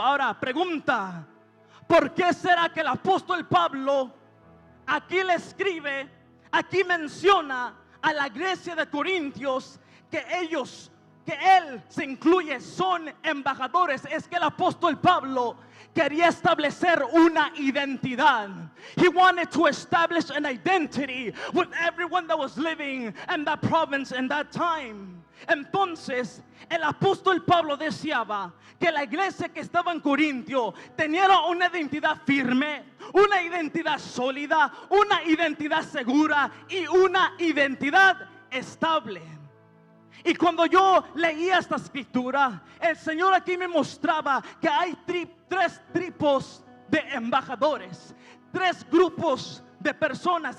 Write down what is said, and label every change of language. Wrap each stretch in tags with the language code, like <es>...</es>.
<es>Ahora, pregunta: ¿por qué será que el apóstol Pablo aquí le escribe, aquí menciona a la iglesia de Corintios que él se incluye, son embajadores? Es que el apóstol Pablo quería establecer una identidad.</es> <en>He wanted to establish an identity with everyone that was living in that province in that time.</en> <es>Entonces, el apóstol Pablo deseaba que la iglesia que estaba en Corintio tenía una identidad firme, una identidad sólida, una identidad segura y una identidad estable. Y cuando yo leía esta escritura, el Señor aquí me mostraba que hay tres tipos de embajadores, tres grupos de personas.</es>